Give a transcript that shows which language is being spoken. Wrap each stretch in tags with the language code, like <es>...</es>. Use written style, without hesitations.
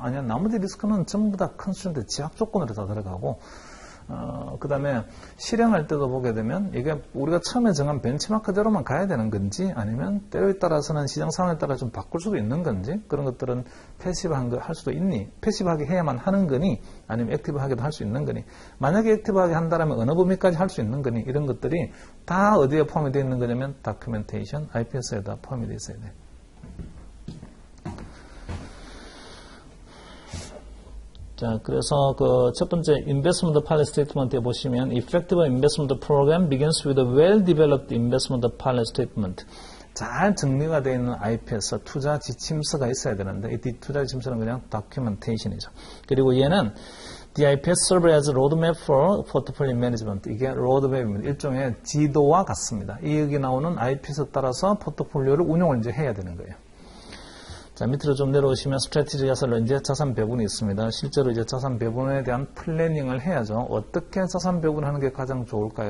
<ko>아니야, 나머지 리스크는 전부 다 컨스트레인트 제약 조건으로 다 들어가고, 그 다음에 실행할 때도 보게 되면 이게 우리가 처음에 정한 벤치마크대로만 가야 되는 건지 아니면 때에 따라서는 시장 상황에 따라 좀 바꿀 수도 있는 건지, 그런 것들은 패시브한 거 할 수도 있니, 패시브하게 해야만 하는 거니 아니면 액티브하게도 할 수 있는 거니, 만약에 액티브하게 한다면 어느 범위까지 할 수 있는 거니, 이런 것들이 다 어디에 포함이 되어 있는 거냐면 다큐멘테이션, IPS에다 포함이 되어 있어야 돼. 자, 그래서 그 첫 번째 investment policy statement에 보시면</ko> <en>effective investment program begins with a well-developed investment policy statement.</en> <ko>잘 정리가 되어 있는 IPS, 투자 지침서가 있어야 되는데 이 투자 지침서는 그냥 documentation이죠. 그리고 얘는</ko> <en>the IPS serve as a roadmap for portfolio management.</en> <ko>이게 roadmap입니다. 일종의 지도와 같습니다. 이 여기 나오는 IPS에 따라서 포트폴리오를 운용을 이제 해야 되는 거예요. 자, 밑으로 좀 내려오시면 스트래티지 야설로 이제 자산 배분이 있습니다. 실제로 이제 자산 배분에 대한 플래닝을 해야죠. 어떻게 자산 배분하는 게 가장 좋을까요?</ko>